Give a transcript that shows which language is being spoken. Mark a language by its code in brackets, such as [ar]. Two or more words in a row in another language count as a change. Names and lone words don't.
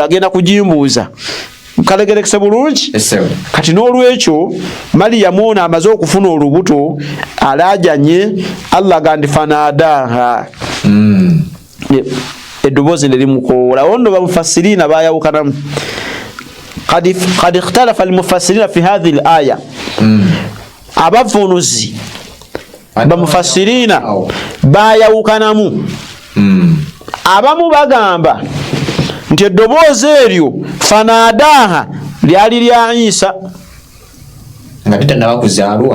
[lg] agenda kugimbuuza kalegerekese bulungi kati n'olwekyo Maryam ono amaze okufuna olubuto alaajanye Allah agandi fanaadaha eddoboozi ne limukoola ono bamufassiriina baayawukanamu [ar] قد اختلف المفسرين في هذه الآية [lg] abavunuzi bamufassiriina baayawukanamu abamu bagamba nti eddoboozi eryo fanaadaha lyali lya Isa nga tetannaba kuzaalwa